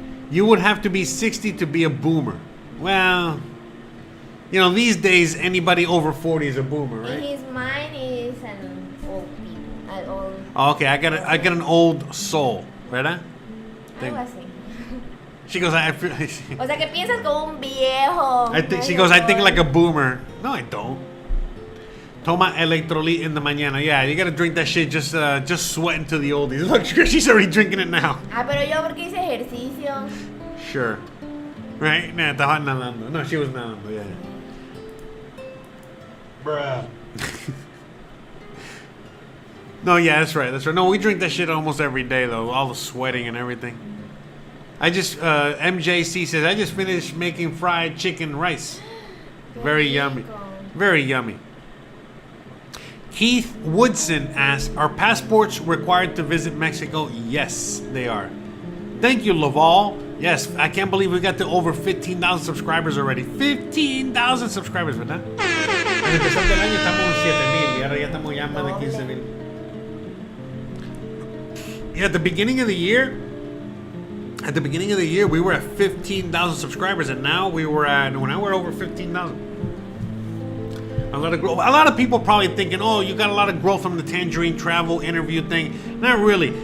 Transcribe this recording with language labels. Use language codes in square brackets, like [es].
[en] You would have to be 60 to be a boomer. Well, these days anybody over 40 is a boomer, right? Mine is an old people. An old. Oh, okay, I got an old soul, [es] ¿verdad? Algo así. [en] She goes, I feel. [es] O sea que piensas como un viejo. [en] She goes, I think like a boomer. No, I don't. [es] Toma electrolit [en] in the mañana. Yeah, you gotta drink that shit. Just sweating to the oldies. Look, she's already drinking it now. [es] Pero yo porque hice ejercicio. [en] Sure. Right? Nah, [es] estaba nadando. [en] No, she was nadando. Yeah. Bruh. No, yeah, that's right. No, we drink that shit almost every day though. All the sweating and everything. MJC says, I just finished making fried chicken rice. Very yummy. Very yummy. Keith Woodson asks, are passports required to visit Mexico? Yes, they are. Thank you, Laval. Yes, I can't believe we got to over 15,000 subscribers already. 15,000 subscribers, [es] ¿verdad? Al empezar del año estamos en 7,000 y ahora ya estamos ya más de 15,000. [en] Yeah, at the beginning of the year, we were at 15,000 subscribers, and now we're over 15,000. A lot of growth. A lot of people probably thinking, oh, you got a lot of growth from the Tangerine travel interview thing. Not really.